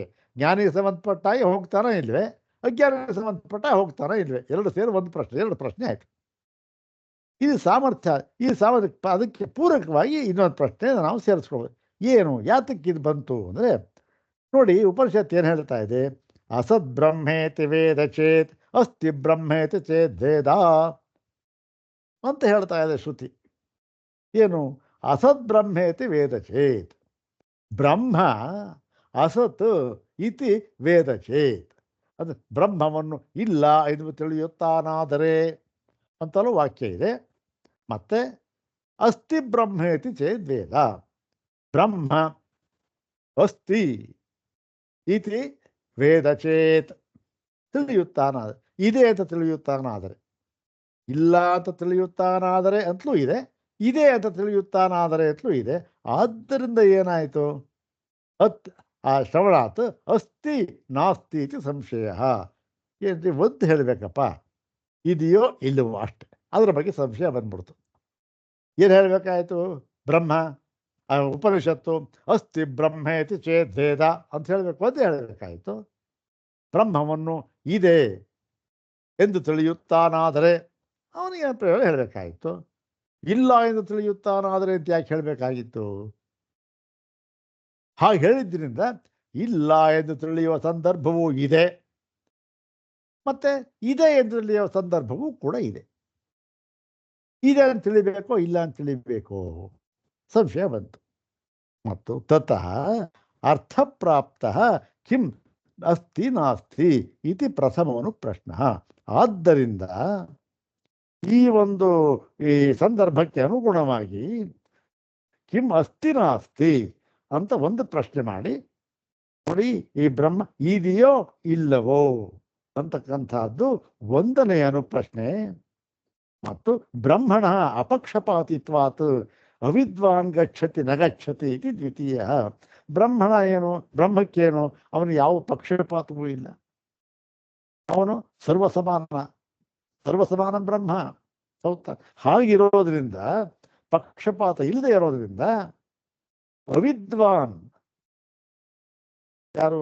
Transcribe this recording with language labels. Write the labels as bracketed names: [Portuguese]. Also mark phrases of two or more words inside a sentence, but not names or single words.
[Kannada] ಜ್ಞಾನಿಗೆ ಸಂಬಂಧಪಟ್ಟ ಹಾಗೆ ಹೋಗ್ತಾನೋ ಇಲ್ವೇ, ಅಜ್ಞಾನಿಗೆ ಸಂಬಂಧಪಟ್ಟ ಹೋಗ್ತಾನೋ ಇಲ್ವೇ, ಎರಡು ಸೇರಿ ಒಂದು ಪ್ರಶ್ನೆ, ಎರಡು ಪ್ರಶ್ನೆ ಆಯಿತು. ಇದು ಸಾಮರ್ಥ್ಯ. ಈ ಸಾಮರ್ಥ್ಯ ಅದಕ್ಕೆ ಪೂರಕವಾಗಿ ಇನ್ನೊಂದು ಪ್ರಶ್ನೆ ನಾವು ಸೇರಿಸ್ಕೊಳ್ಬೋದು. ಏನು ಯಾತಕ್ಕೆ ಇದು ಬಂತು ಅಂದರೆ ನೋಡಿ, ಉಪನಿಷತ್ತು ಏನು ಹೇಳ್ತಾ ಇದೆ? [Sanskrit] ಅಸದ್ ಬ್ರಹ್ಮೇತಿ ವೇದ ಚೇತ್ ಅಸ್ತಿ ಬ್ರಹ್ಮೇತಿ ಚೇತ್ ವೇದ [Kannada] ಅಂತ ಹೇಳ್ತಾ ಇದೆ ಶ್ರುತಿ. [Sanskrit] ಏನು? ಅಸದ್ ಬ್ರಹ್ಮೇತಿ ವೇದ ಚೇತ್, ಬ್ರಹ್ಮ ಅಸತ್ ಇತಿ ವೇದ ಚೇತ್, [Kannada] ಅದು ಬ್ರಹ್ಮವನ್ನು ಇಲ್ಲ ಎಂದು ತಿಳಿಯುತ್ತಾನಾದರೆ ಅಂತಲೂ ವಾಕ್ಯ ಇದೆ. ಮತ್ತೆ [Sanskrit] ಅಸ್ತಿ ಬ್ರಹ್ಮೇತಿ ಚೇತ್ ವೇದ, ಬ್ರಹ್ಮ ಅಸ್ತಿ ಇತಿ ವೇದ ಚೇತ್ [Kannada] ತಿಳಿಯುತ್ತಾನಾದರೆ, ಇದೆ ಅಂತ ತಿಳಿಯುತ್ತಾನಾದರೆ, ಇಲ್ಲ ಅಂತ ತಿಳಿಯುತ್ತಾನಾದರೆ ಅಂತಲೂ ಇದೆ, ಇದೆ ಅಂತ ತಿಳಿಯುತ್ತಾನಾದರೆ ಅಂತಲೂ ಇದೆ. ಆದ್ದರಿಂದ ಏನಾಯಿತು? [Sanskrit] ಆ ಶ್ರವಣಾತ್ ಅಸ್ತಿ ನಾಸ್ತಿ ಇತಿ ಸಂಶಯ. [Kannada] ಏನು ಒಂದು ಹೇಳಬೇಕಪ್ಪ, ಇದೆಯೋ ಇಲ್ಲವೋ ಅಷ್ಟೆ, ಅದರ ಬಗ್ಗೆ ಸಂಶಯ ಬಂದ್ಬಿಡ್ತು. ಏನು ಹೇಳಬೇಕಾಯಿತು? ಬ್ರಹ್ಮ ಉಪನಿಷತ್ತು [Sanskrit] ಅಸ್ತಿ ಬ್ರಹ್ಮೇತಿ ಚೇತ್ ವೇದ [Kannada] ಅಂತ ಹೇಳಬೇಕು ಅಂತ ಹೇಳಬೇಕಾಯಿತು. ಬ್ರಹ್ಮವನ್ನು ಇದೆ ಎಂದು ತಿಳಿಯುತ್ತಾನಾದರೆ ಅವನಿಗೆ ಪ್ರಯೋಗ ಹೇಳಬೇಕಾಯಿತು. ಇಲ್ಲ ಎಂದು ತಿಳಿಯುತ್ತಾನಾದರೆ ಅಂತ ಯಾಕೆ ಹೇಳಬೇಕಾಗಿತ್ತು? ಹಾಗೆ ಹೇಳಿದ್ರಿಂದ ಇಲ್ಲ ಎಂದು ತಿಳಿಯುವ ಸಂದರ್ಭವೂ ಇದೆ, ಮತ್ತೆ ಇದೆ ಎಂದು ತಿಳಿಯುವ ಸಂದರ್ಭವೂ ಕೂಡ ಇದೆ. ಇದೆ ಅಂತ ತಿಳಿಬೇಕೋ ಇಲ್ಲ ಅಂತ ತಿಳಿಬೇಕೋ ಸಂಶಯ ಬಂತು. [Sanskrit] ಮತ್ತು ತತಃ ಅರ್ಥಪ್ರಾಪ್ತ ಕಿಂ ಅಸ್ತಿ ನಾಸ್ತಿ ಇತಿ ಪ್ರಥಮವನು ಪ್ರಶ್ನ. [Kannada] ಆದ್ದರಿಂದ ಈ ಒಂದು ಈ ಸಂದರ್ಭಕ್ಕೆ ಅನುಗುಣವಾಗಿ [Sanskrit] ಕಿಂ ಅಸ್ತಿ ನಾಸ್ತಿ [Kannada] ಅಂತ ಒಂದು ಪ್ರಶ್ನೆ ಮಾಡಿ ನೋಡಿ, ಈ ಬ್ರಹ್ಮ ಇದೆಯೋ ಇಲ್ಲವೋ ಅಂತಕ್ಕಂಥದ್ದು ಒಂದನೆಯ ಪ್ರಶ್ನೆ. [Sanskrit] ಮತ್ತು ಬ್ರಹ್ಮಣ ಅಪಕ್ಷಪಾತಿತ್ವಾತ್ ಅವಿದ್ವಾನ್ ಗಚ್ಚತಿ ನ ಗಚ್ಚತಿ ಇದು ದ್ವಿತೀಯ. [Kannada] ಬ್ರಹ್ಮಣ ಏನು? ಬ್ರಹ್ಮಕ್ಕೇನು? ಅವನು ಯಾವ ಪಕ್ಷಪಾತವೂ ಇಲ್ಲ, ಅವನು ಸರ್ವಸಮಾನ ಬ್ರಹ್ಮ. ಹೌದಾ? ಹಾಗಿರೋದ್ರಿಂದ, ಪಕ್ಷಪಾತ ಇಲ್ಲದೆ ಇರೋದ್ರಿಂದ ಅವಿದ್ವಾನ್ ಯಾರು?